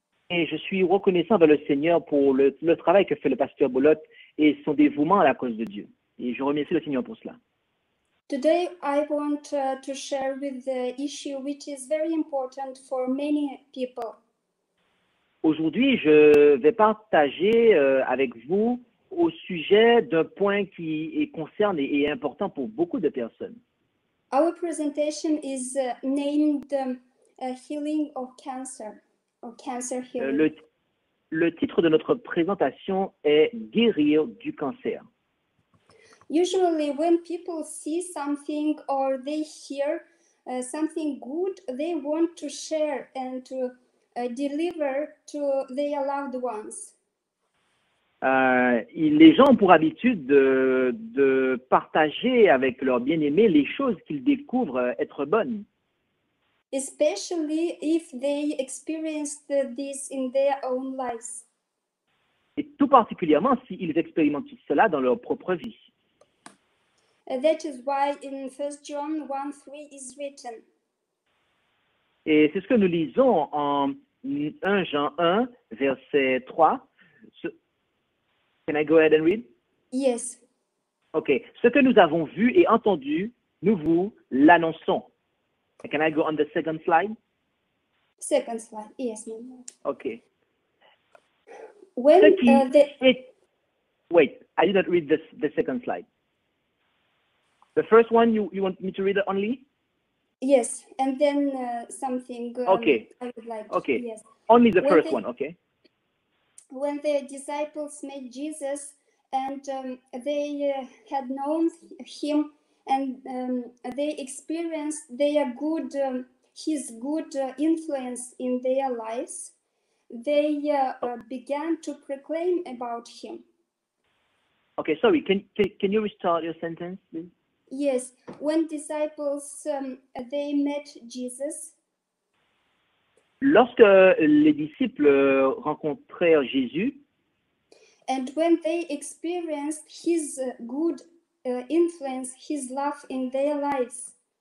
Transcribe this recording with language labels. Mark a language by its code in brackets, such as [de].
[fr] Et je suis reconnaissant envers le Seigneur pour le travail que fait le pasteur Bolot et son dévouement à la cause de Dieu. Et je remercie le Seigneur pour cela. [en] Today I want to share with the issue which is very important for many people. [fr] Aujourd'hui, je vais partager avec vous au sujet d'un point qui concerne et est important pour beaucoup de personnes. [en] Our presentation is named Healing of Cancer, or Cancer Healing. [fr] Le titre de notre présentation est Guérir du cancer. [en] Usually when people see something or they hear something good, they want to share and to deliver to their loved ones. [fr] Les gens ont pour habitude de partager avec leurs bien-aimés les choses qu'ils découvrent être bonnes. [en] Especially if they experienced this in their own lives. [fr] Et tout particulièrement s'ils expérimentent cela dans leur propre vie. [en] That is why in 1 John 1:3 is written. [fr] Et c'est ce que nous lisons en 1 Jean 1, verset 3. [en] Can I go ahead and read? Yes. OK. [fr] Ce que nous avons vu et entendu, nous vous l'annonçons. [en] Can I go on the second slide? Second slide. Yes, ma'am. OK. When Wait, I did not read the second slide. The first one, you want me to read it only? Yes, and then something Okay. I would like. Okay. Yes. Only the first one, okay? When the disciples met Jesus and they had known him and they experienced his good influence in their lives, they began to proclaim about him. Okay, sorry, can you restart your sentence, please? Yes, when disciples they met Jesus. [fr] Lorsque les disciples rencontrèrent Jésus, [en] and when they experienced his good influence, his love in their lives.